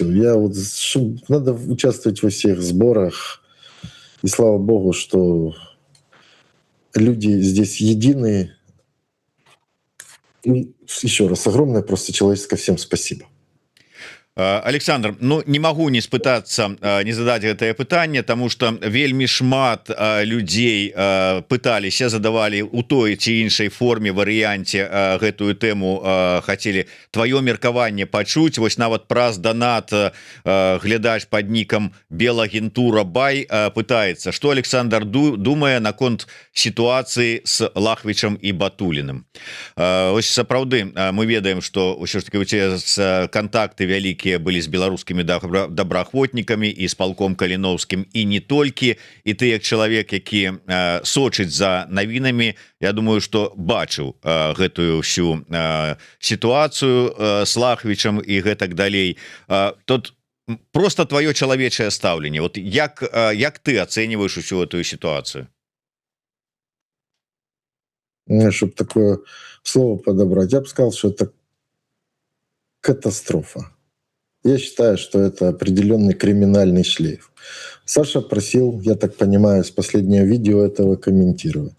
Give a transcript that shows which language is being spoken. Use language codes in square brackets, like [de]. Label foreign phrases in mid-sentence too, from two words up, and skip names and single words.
[ru] Надо участвовать во всех сборах. И слава богу, что люди здесь едины. И еще раз огромное просто человеческое всем спасибо. [be] Александр, ну не могу не спытацца не задать гэтае пытанне, тому что вельмі шмат людзей пыталіся, задавали у той ці іншай форме, варыянце гэтую тэму, хацелі твоё меркаванне пачуць. Вось нават праз донат глядач под нікам Белагентура Бай пытаецца, что Александр думае наконт сітуацыі с Лахвічам і Батуліным. Ось сапраўды мы ведаем, что ўсё ж таки у цябе контакты вялікія были с беларускімі добраахвотнікамі і з палком Каліновскім, і не толькі. І ты як чалавек, які сочыць за навінамі, я думаю, что бачыў гэтую всю сітуацыю с Лахвічам і гэтак далей. Тут просто твоё чалавечае стаўленне, вот як ты ацэньваеш усю [ru] эту ситуацию? Чтобы такое слово подобрать, я бы сказал, что это катастрофа. Я считаю, что это определенный криминальный шлейф. Саша просил, я так понимаю, с последнего видео этого комментировать.